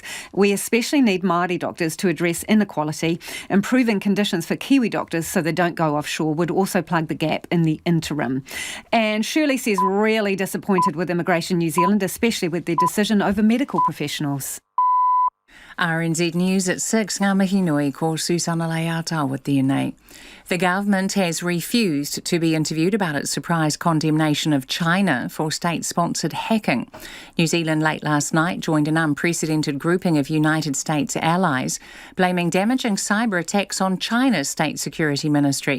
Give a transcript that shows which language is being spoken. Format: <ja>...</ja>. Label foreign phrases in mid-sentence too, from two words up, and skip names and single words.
<en>We especially need Māori doctors to address inequality. Improving conditions for Kiwi doctors so they don't go offshore would also plug the gap in the interim. And Shirley says, really disappointed with Immigration New Zealand, especially with their decision over medical professionals. RNZ News at 6,</en> <mi>ngā mihi nui ko Susana Leata</mi> <en>with DNA. The government has refused to be interviewed about its surprise condemnation of China for state-sponsored hacking. New Zealand late last night joined an unprecedented grouping of United States allies, blaming damaging cyber attacks on China's State Security Ministry.</en>